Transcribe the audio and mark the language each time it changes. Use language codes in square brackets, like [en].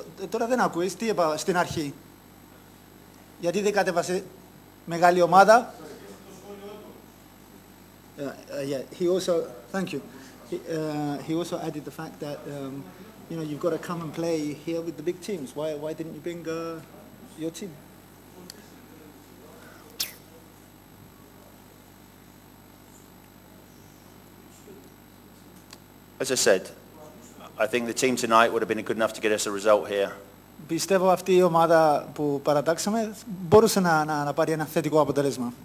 [el] Τώρα δεν ακούεις, τι είπα στην αρχή? Γιατί δεν κατέβασε μεγάλη ομάδα? [en] Yeah, he also, thank you. He also added the fact that you know, you've got to come and play here with the big teams. Why didn't you bring your team? As I said, I think the team tonight would have been good enough to get us a result here. [el] Πιστεύω αυτή η ομάδα που παρατάξαμε μπορούσε να πάρει ένα θετικό αποτέλεσμα.